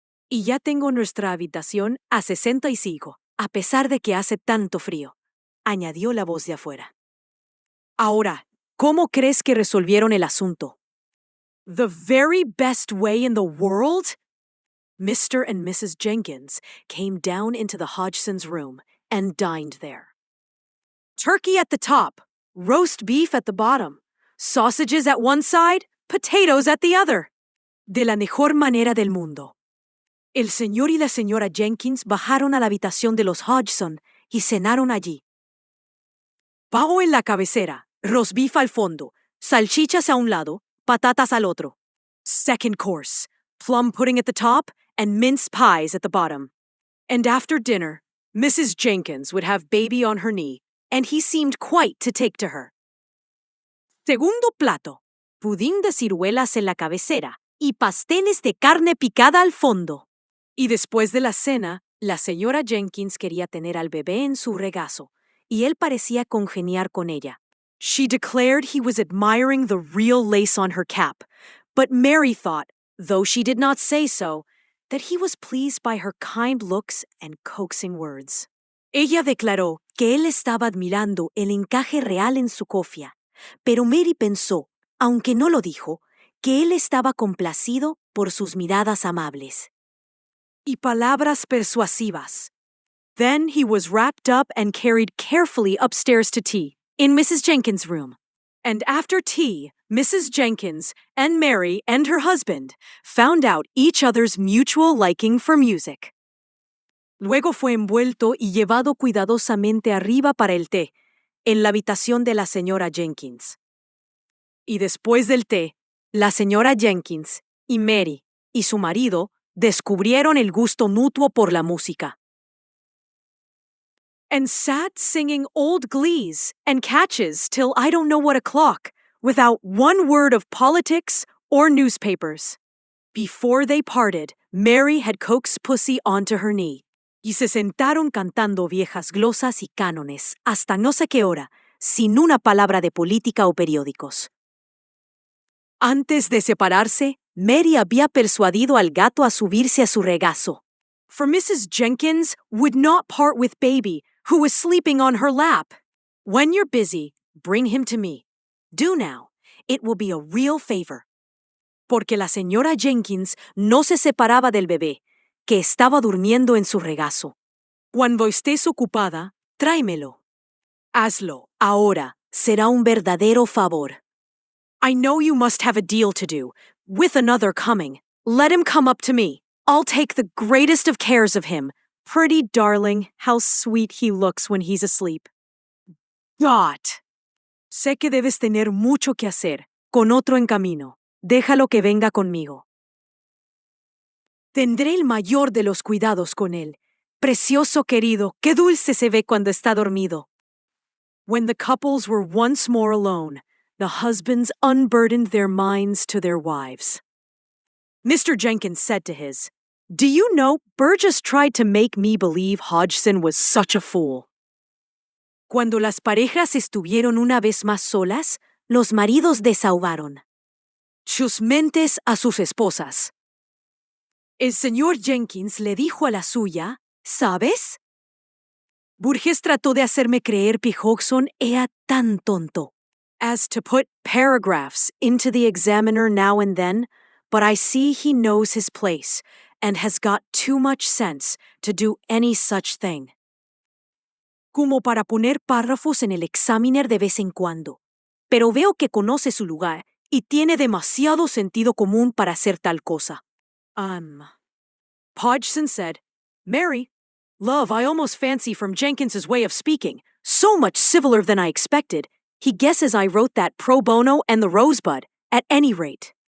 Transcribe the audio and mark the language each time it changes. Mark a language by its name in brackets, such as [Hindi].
[Spanish] Y ya tengo nuestra habitación a 65, a pesar de que hace tanto frío, añadió la voz de afuera. Ahora, ¿cómo crees que resolvieron el asunto? [English] The very best way in the world? Mr. and Mrs. Jenkins came down into the Hodgson's room and dined there. Turkey at the top, roast beef at the bottom, sausages at one side, potatoes at the other. [Spanish] De la mejor manera del mundo. El señor y la señora Jenkins bajaron a la habitación de los Hodgson y cenaron allí. Pavo en la cabecera, roast beef al fondo, salchichas a un lado, patatas al otro. [English] Second course, plum pudding at the top and mince pies at the bottom. And after dinner, Mrs. Jenkins would have baby on her knee, and he seemed quite to take to her. [Spanish] Segundo plato, pudín de ciruelas en la cabecera y pasteles de carne picada al fondo. Y después de la cena, la señora Jenkins quería tener al bebé en su regazo, y él parecía congeniar con ella. [English] She declared he was admiring the real lace on her cap, but Mary thought, though she did not say so, that he was pleased by her kind looks and coaxing words. [Spanish] Ella declaró que él estaba admirando el encaje real en su cofia, pero Mary pensó, aunque no lo dijo, que él estaba complacido por sus miradas amables. Y palabras persuasivas. [English] Then he was wrapped up and carried carefully upstairs to tea, in Mrs. Jenkins' room. And after tea, Mrs. Jenkins and Mary and her husband found out each other's mutual liking for music. [Spanish] Luego fue envuelto y llevado cuidadosamente arriba para el té, en la habitación de la señora Jenkins. Y después del té, la señora Jenkins y Mary y su marido descubrieron el gusto mutuo por la música. [English] And sat singing old glees and catches till I don't know what o'clock, without one word of politics or newspapers. Before they parted, Mary had coaxed Pussy onto her knee, [Spanish] y se sentaron cantando viejas glosas y cánones hasta no sé qué hora, sin una palabra de política o periódicos. Antes de separarse, Mary había persuadido al gato a subirse a su regazo. [English] For Mrs. Jenkins would not part with Baby, who was sleeping on her lap. When you're busy, bring him to me. Do now. It will be a real favor. [Spanish] Porque la señora Jenkins no se separaba del bebé, que estaba durmiendo en su regazo. Cuando estés ocupada, tráemelo. Hazlo, ahora. Será un verdadero favor. [English] I know you must have a deal to do, with another coming. Let him come up to me. I'll take the greatest of cares of him. Pretty darling, how sweet he looks when he's asleep. Dot. [Spanish] Sé que debes tener mucho que hacer, con otro en camino. Déjalo que venga conmigo. Tendré el mayor de los cuidados con él. Precioso querido, qué dulce se ve cuando está dormido. [English] When the couples were once more alone, the husbands unburdened their minds to their wives. Mr. Jenkins said to his, Do you know, Burgess tried to make me believe Hodgson was such a fool. [Spanish] Cuando las parejas estuvieron una vez más solas, los maridos desahogaron sus mentes a sus esposas. El señor Jenkins le dijo a la suya, ¿sabes? Burgess trató de hacerme creer que Hodgson era tan tonto [English] as to put paragraphs into the Examiner now and then, but I see he knows his place and has got too much sense to do any such thing. [Spanish] Como para poner párrafos en el Examiner de vez en cuando, pero veo que conoce su lugar y tiene demasiado sentido común para hacer tal cosa. [English] Hodgson said, Mary, love, I almost fancy from Jenkins's way of speaking, so much civiller than I expected, he guesses I wrote that pro bono and the rosebud, at any rate.